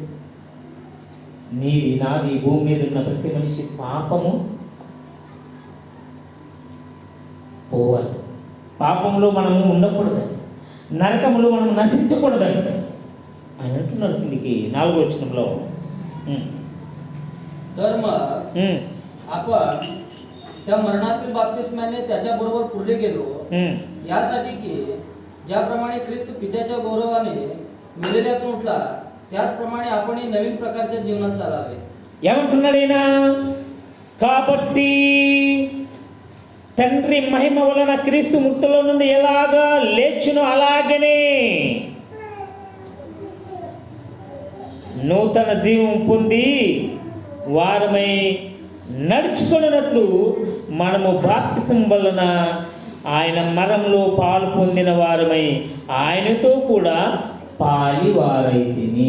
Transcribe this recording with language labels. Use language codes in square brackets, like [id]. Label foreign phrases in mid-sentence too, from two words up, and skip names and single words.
[te] నీది నాది భూమి మీద ఉన్న ప్రతి మనిషి పాపము పోవాలి. పాపంలో మనము ఉండకూడదని, నరకములో మనం నశించకూడదని ఆయన అంటున్నారు. కిందికి 4వ వచనంలో [mr] तर मग आपण त्या मरणातील बाप्तिस्म्याने त्याच्याबरोबर पुरले गेलो, यासाठी की ज्याप्रमाणे ख्रिस्त पित्याच्या गौरवाने मेलेल्यातून उठला, त्याचप्रमाणे आपण नवीन प्रकारच्या जीवनात चालावे. [te] ఏమంటున్నాడు ఈయన? కాబట్టి తండ్రి మహిమ వలన క్రీస్తు మృతుల నుండి ఎలాగా లేచునో అలాగనే నూతన జీవం పొంది వారమై నడుచుకున్నట్లు మనము బాప్తిసం వలన ఆయన మరణంలో పాలు పొందిన వారమై ఆయనతో కూడా పాలివారైతిని.